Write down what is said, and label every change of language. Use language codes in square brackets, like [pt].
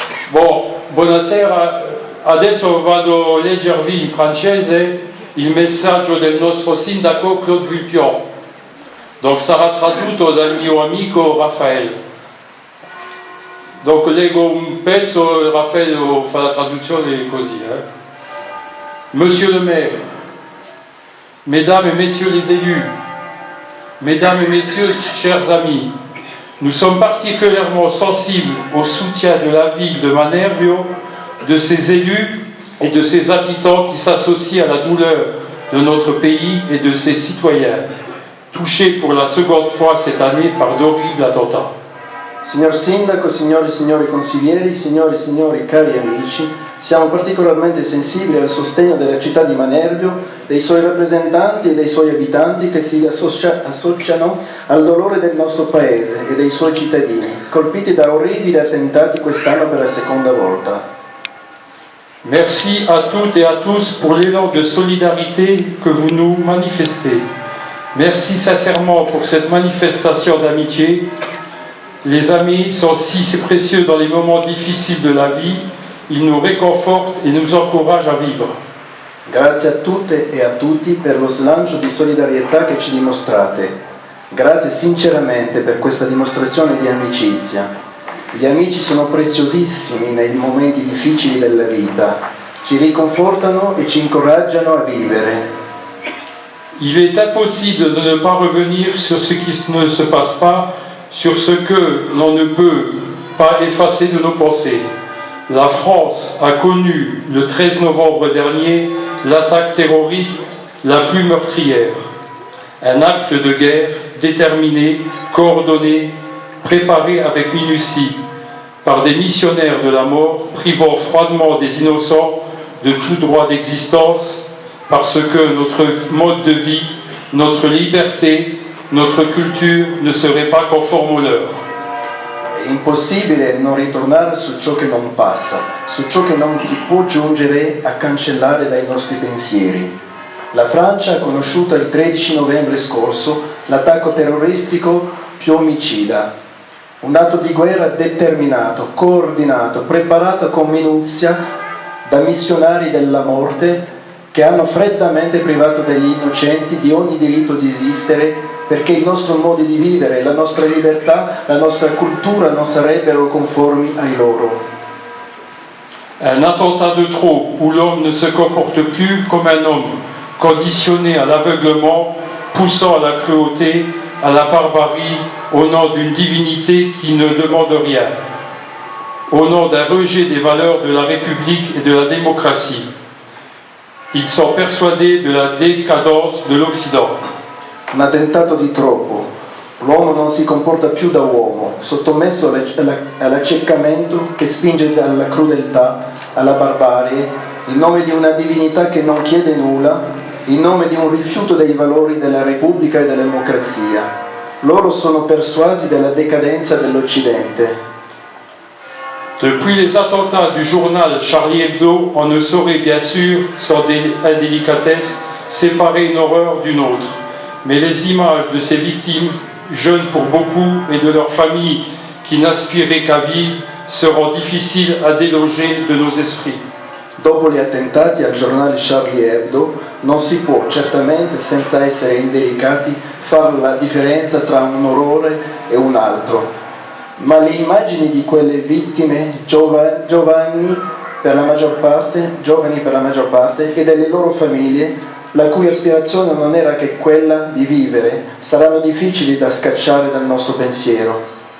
[it] Buonasera, adesso vado a leggervi in francese il messaggio del nostro sindaco Claude Vulpian. Donc sarà tradotto dal mio amico Raphaël. Donc leggo un pezzo, Raphaël fa la traduzione così. [fr] Monsieur le maire, mesdames et messieurs les élus, mesdames et messieurs, chers amis, nous sommes particulièrement sensibles au soutien de la ville de Manerbio, de ses élus et de ses habitants qui s'associent à la douleur de notre pays et de ses citoyens, touchés pour la seconde fois cette année par d'horribles attentats. [it] Signor Sindaco, signori e signori consiglieri, signori e signori cari amici, siamo particolarmente sensibili al sostegno della città di Manerbio, dei suoi rappresentanti e dei suoi abitanti che si associano al dolore del nostro paese e dei suoi cittadini, colpiti da orribili attentati quest'anno per la seconda volta. [fr] Merci à toutes et à tous pour l'élan de solidarité que vous nous manifestez. Merci sincèrement pour cette manifestation d'amitié. Les amis sont si précieux dans les moments difficiles de la vie. Ils nous réconfortent et nous encouragent a vivre. [it] Grazie a tutte e a tutti per lo slancio di solidarietà che ci dimostrate. Grazie sinceramente per questa dimostrazione di amicizia. Gli amici sono preziosissimi nei momenti difficili della vita. Ci riconfortano e ci incoraggiano a vivere. [fr] Il est impossible de ne pas revenir sur ce qui ne se passe pas, sur ce que l'on ne peut pas effacer de nos pensées. La France a connu le 13 novembre dernier l'attaque terroriste la plus meurtrière. Un acte de guerre déterminé, coordonné, préparé avec minutie par des missionnaires de la mort, privant froidement des innocents de tout droit d'existence, parce que notre mode de vie, notre liberté, notre culture ne seraient pas conformes aux leurs. [it] È impossibile non ritornare su ciò che non passa, su ciò che non si può giungere a cancellare dai nostri pensieri. La Francia ha conosciuto il 13 novembre scorso l'attacco terroristico più omicida, un atto di guerra determinato, coordinato, preparato con minuzia da missionari della morte che hanno freddamente privato degli innocenti di ogni diritto di esistere, perché il nostro modo di vivere, la nostra libertà, la nostra cultura non sarebbero conformi ai loro. [fr] Un attentat de trop où l'homme ne se comporte plus comme un homme, conditionné à l'aveuglement, poussant à la cruauté, à la barbarie, au nom d'une divinité qui ne demande rien, au nom d'un rejet des valeurs de la République et de la démocratie. Ils sont persuadés de la décadence de l'Occident. [it] Un attentato di troppo, L'uomo non si comporta più da uomo, sottomesso all'accecamento che spinge alla crudeltà, alla barbarie, in nome di una divinità che non chiede nulla, in nome di un rifiuto dei valori della Repubblica e della democrazia. Loro sono persuasi della decadenza dell'Occidente. [fr] Depuis les attentats du journal Charlie Hebdo, on ne saurait bien sûr, sans indélicatesse, séparer une horreur d'une autre. Mais les images de ces victimes, jeunes pour beaucoup, et de leurs familles qui n'aspiraient qu'à vivre, seront difficiles à déloger de nos esprits. [it] Dopo gli attentati al giornale Charlie Hebdo, non si può certamente, senza essere indelicati, fare la differenza tra un orrore e un altro. Ma le immagini di quelle vittime, giovani per la maggior parte, e delle loro famiglie, la cui aspirazione non era che quella di vivere, saranno difficili da scacciare dal nostro pensiero.